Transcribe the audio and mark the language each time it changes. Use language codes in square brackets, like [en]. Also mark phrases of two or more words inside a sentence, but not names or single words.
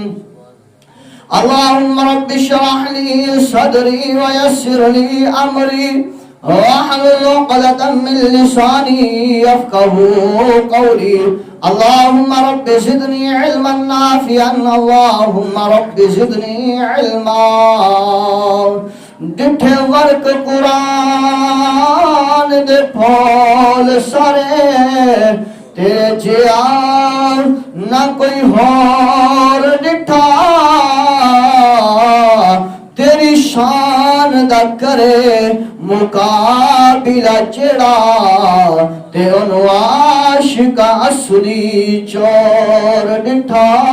[ar] اللهم رب اشرح لي صدري ويسر لي أمري واحلل عقدة من لساني يفقهوا قولي. اللهم رب زدني علما نافعا. اللهم رب زدنی علما. [pa] ڈٹھے ورک قرآن دے پھول سارے تیرے جیا نہ کوئی ہور ڈٹھا. تیری شان دا کرے مقابلہ چڑا تے انو عاشقہ اصلی چور ڈٹھا.